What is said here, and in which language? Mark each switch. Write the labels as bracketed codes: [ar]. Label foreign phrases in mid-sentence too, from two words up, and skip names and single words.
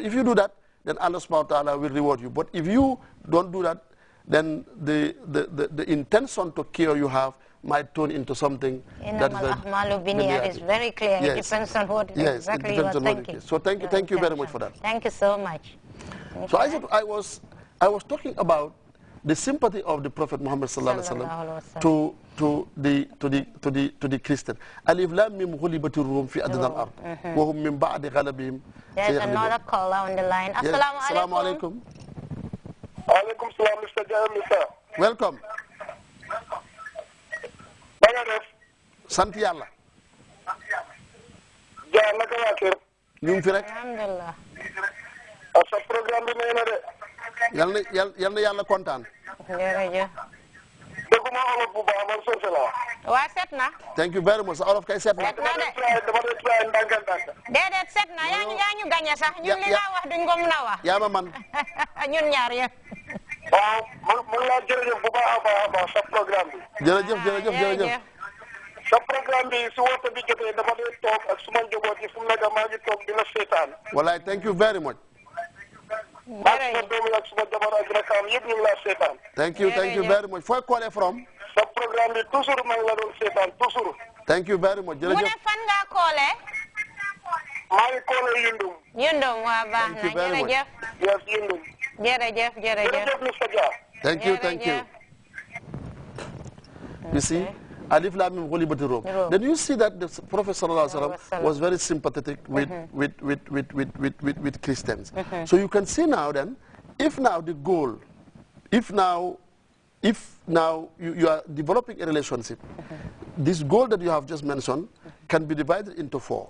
[en] If you do that, then [ar] الله سبحانه وتعالى [en] will reward you. But if you don't do that, then the intention to cure you have might turn into something that is very clear. Yes. It depends on what exactly you are thinking. So thank you very much for that. Thank you so much. So I was talking about the sympathy of the Prophet Muhammad [ar] صلى الله عليه وسلم [en] to the Christian. [ar] الم غلبت الروم في أدنى الأرض وهم من بعد غلبهم. [en] There's another caller on the line. [ar] السلام عليكم. عليكم السلام, [en] Mr. Jeremy. Welcome. [wo] Sant Yàlla. Ja naka waa kër. ñu ngi fi rek. Alhamdulillah. Sa programme bi nee na de. yal na yàlla kontaan. jërëjëf. Dëgguma olof bu baax man soose la. waa set na. [en] Thank you very much. [wo] Sa olof kay set na. set na de. dama doon try ndànk-ndànk. déedéet set na yaa ñu gañe sax ñun li nga wax duñ ko mën a wax. yaa ma man. ñun ñaar yëpp. waaw man laa jërëjëf bu baax a baax sa programme bi. jërëjëf. sa programme bi su woote bi jotee dama doon toog ak suma njaboot yi fu mu nekk maa ngi toog di la seetaan. [en] wallaay thank you very much. [wo] maa ngi suma doom ak suma jabar ak rakam yëpp ñu ngi laa seetaan. [en] thank you very much. [wo] fooy callee from. sa programme bi toujours maa ngi la doon seetaan toujours. [en] thank you very much. [wo] jërëjëf mu ne fan nga callee. maa ngi callee Yundum. Yundum waa baax na jërëjëf. yes Yundum. jërëjëf. jërëjëf Mr. Dia. [en] Thank you. You see, [ar] الم غلبت الروم. [en] Then you see that the Prophet [ar] صلى الله عليه وسلم [en] was very sympathetic with Christians. So you can see now then, if now you are developing a relationship, this goal that you have just mentioned can be divided into four.